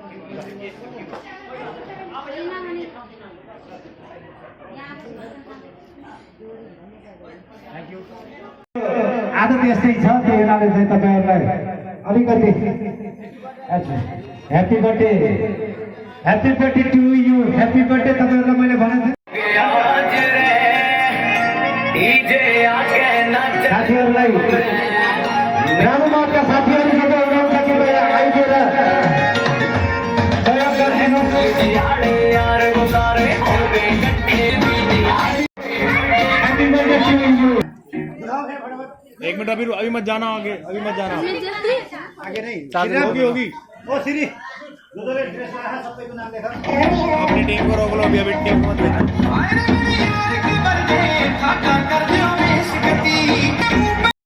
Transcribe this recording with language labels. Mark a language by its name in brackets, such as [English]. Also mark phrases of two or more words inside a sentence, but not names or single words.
[Nepali] आदत यस्तै छ, त्यो हुनाले चाहिँ तपाईँहरूलाई अलिकति [English] happy birthday to you. happy birthday [Nepali] तपाईँहरूलाई मैले भनेको साथीहरूलाई ग्रामका साथीहरू सबै हुनुहुन्छ कि आइदिएर सहयोग गरिदिनुहोस्। [English] happy birthday to you. [Hindi] एक मिनट अभी मत जाना आगे, अभी मत जाना आगे नहीं होगी। ओ श्री जो ड्रेस लगाया [Nepali] सबैको नाम लेख। [Hindi] अपनी टीम को रोक लो अभी टीम को मत देखो।